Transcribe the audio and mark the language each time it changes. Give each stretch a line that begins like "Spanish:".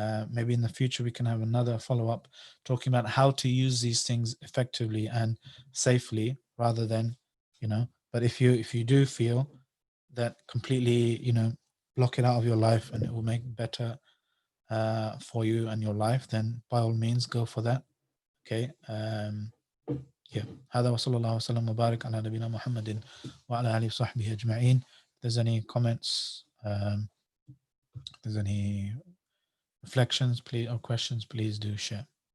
English: Maybe in the future we can have another follow-up talking about how to use these things effectively and safely, rather than, but if you do feel that completely, block it out of your life and it will make better for you and your life, then by all means go for that. Okay.
Arabic: هذا وصلى الله وسلم وبارك على نبينا محمد وعلى آله وصحبه أجمعين.
English: If there's any comments, if there's any reflections, please, or questions, please do share.